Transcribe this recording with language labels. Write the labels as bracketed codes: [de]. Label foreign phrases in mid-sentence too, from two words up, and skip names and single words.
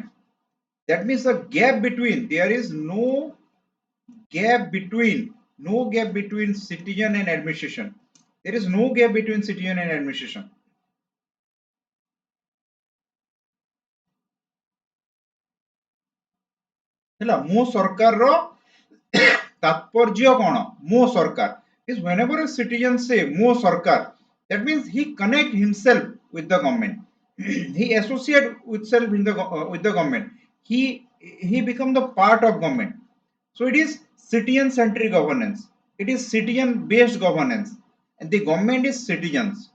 [en] That means a gap between, there is no gap between citizen and administration. There is no gap between citizen and administration. [or] ହେଲା ମୋ ସରକାରର ତାତ୍ପର୍ଯ୍ୟ କ'ଣ ମୋ ସରକାର [en] is whenever a citizen say mo sarkar, that means he connect himself with the government. He associate itself in the with the government. He become the part of government. So it is citizen centric governance, it is citizen based governance, and the government is citizens.